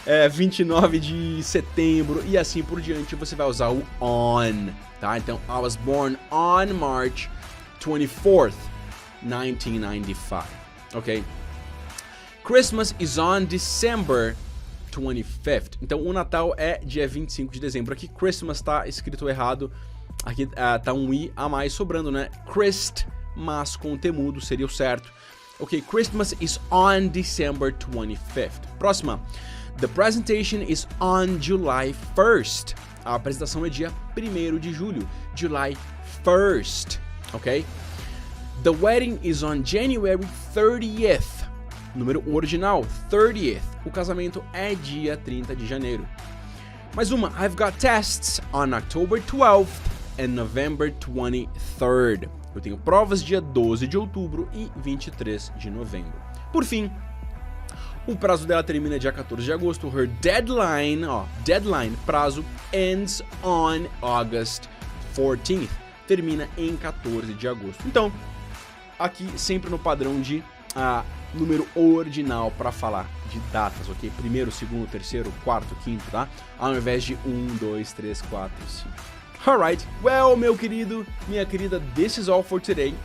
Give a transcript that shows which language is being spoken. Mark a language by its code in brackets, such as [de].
[pt] 29 de setembro e assim por diante, você vai usar o on, tá? [en] Então, I was born on March 24th, 1995, ok? Christmas is on December 25th. [pt] Então, o Natal é dia 25 de dezembro. Aqui, Christmas tá escrito errado. Aqui tá um i a mais sobrando, né? Christmas com o T mudo seria o certo. [en] Ok, Christmas is on December 25th. Próxima. The presentation is on July 1st. [pt] A apresentação é dia 1º de julho. [en] July 1st. Ok? The wedding is on January 30th. [pt] Número original, 30th. O casamento é dia 30 de janeiro. Mais uma. [en] I've got tests on October 12th and November 23rd. [pt] Eu tenho provas dia 12 de outubro e 23 de novembro. Por fim, o prazo dela termina dia 14 de agosto. [en] Her deadline, prazo, ends on August 14th. [pt] Termina em 14 de agosto. Então, aqui sempre no padrão de número ordinal para falar de datas, ok? Primeiro, segundo, terceiro, quarto, quinto, tá? Ao invés de 1, 2, 3, 4, 5. [en] Alright, well, [pt] meu querido, minha querida, [en] this is all for today.